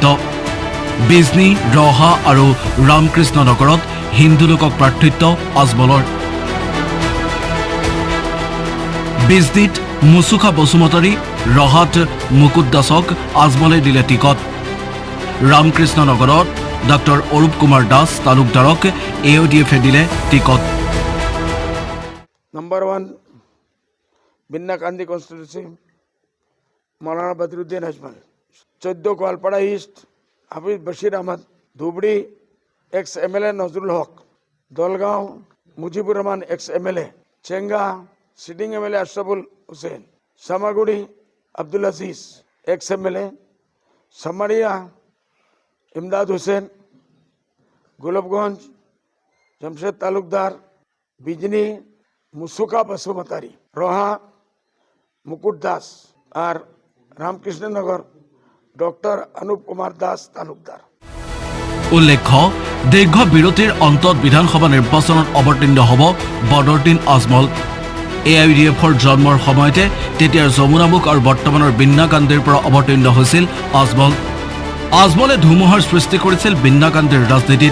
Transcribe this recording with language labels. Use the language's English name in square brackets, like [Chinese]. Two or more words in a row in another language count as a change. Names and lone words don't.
[Assamese] বিজনী, ৰহা আৰু ৰামকৃষ্ণ নগৰত হিন্দু লোকক প্ৰাৰ্থিত্ব আজমলৰ। বিজনীত মুচুখা বসুমতাৰী, ৰহাত মুকুট দাসক আজমলে দিলে টিকট। ৰামকৃষ্ণ নগৰত ডক্টৰ অৰূপ কুমাৰ দাস তালুকদাৰক AIUDFে দিলে টিকট। [Hindi] नंबर 1 बिन्नाकांदी कॉन्स्टिट्यूंसी मौलाना बदरुद्दीन अजमल। 14 गोवालपाड़ा ईस्ट हाफिज बशीर अहमद, धुबड़ी [English] ex MLA [Hindi] नजरुल हक, दलगांव मुजीबुर रहमान [English] ex MLA, [Hindi] चेंगा [English] sitting MLA [Hindi] अशरफुल हुसैन, सामागुड़ी अब्दुल अजीज [English] ex MLA, [Hindi] समरिया इमदाद हुसैन, गोलकगंज जमशेद तालुकदार, बिजनी मुसुका बसुमतारी, रोहा मुकुट दास और रामकृष्ण नगर डॉक्टर अनुप कुमार दास तालुकदार। [Assamese] উল্লেখ্য, দীৰ্ঘ বিৰতিৰ অন্তত বিধানসভা নিৰ্বাচনত অৱতীৰ্ণ হ'ব বদৰুদ্দিন আজমল। AIUDFৰ জন্মৰ সময়তে তেতিয়াৰ যমুনামুখ আৰু বৰ্তমানৰ বিন্নাকান্দিৰ পৰা অৱতীৰ্ণ হৈছিল আজমল। আজমলে ধুমুহাৰ সৃষ্টি কৰিছিল বিন্নাকান্দিৰ ৰাজনীতিত।